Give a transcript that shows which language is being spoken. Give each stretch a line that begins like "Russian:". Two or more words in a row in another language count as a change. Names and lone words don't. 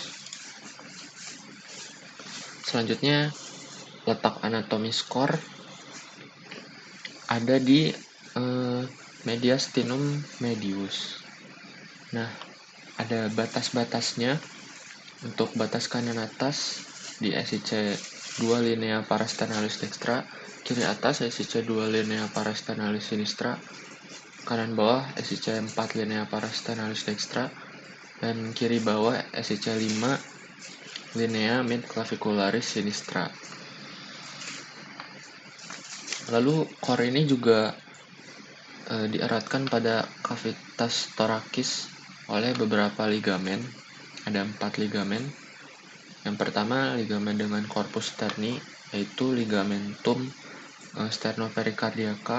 Indonesian: Selanjutnya, letak anatomis core ada di
Latin: mediastinum medius.
Indonesian: Nah, ada batas-batasnya. Untuk batas kanan atas di SIC 2
Latin: linea parasternalis dextra,
Indonesian: kiri atas SIC 2
Latin: linea parasternalis sinistra,
Indonesian: kanan bawah SIC 4
Latin: linea parasternalis dextra,
Indonesian: dan kiri bawah SIC 5
Latin: linea midclavicularis sinistra.
Indonesian: Lalu core ini juga dieratkan pada kavitas torakis oleh beberapa ligamen. Ada 4 ligamen. Yang pertama, ligamen dengan
Latin: corpus sterni,
Indonesian: yaitu
Latin: ligamentum sternopericardiaca.